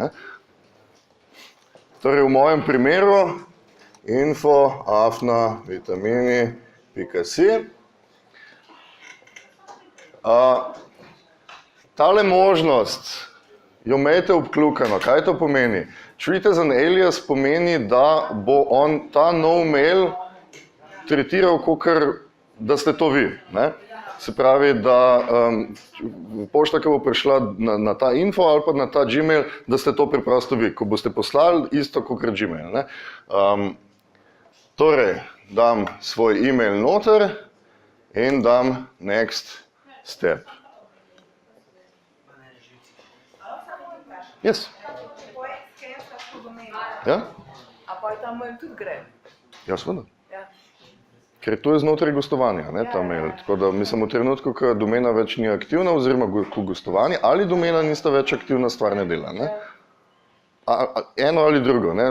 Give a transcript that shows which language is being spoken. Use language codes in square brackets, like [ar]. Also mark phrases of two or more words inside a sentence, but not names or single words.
[sl] Torej v mojem primeru info@vitamini.si. Tale možnost jo imejte obkljukano. Kaj to pomeni? [en] Treat as an alias [sl] pomeni, da bo on ta nov mail tretiral, kakor da ste to vi. Ne? Se pravi, da pošta, ki bo prišla na ta info ali pa na ta Gmail, da ste to preprosto vi. Ko boste poslali, isto kot Gmail. Ne? Torej, dam svoj email noter in dam [en] next step. [sl] Yes. Ja? A pa je ta mail tudi gre? Ja, seveda. Ja. Ker to je znotraj gostovanja, ne, ta mail. Tako da mislim, v trenutku, ko domena več ni aktivna, oziroma ko gostovanje ali domena nista več aktivna, stvar ne dela. Ne? Eno ali drugo. Ne?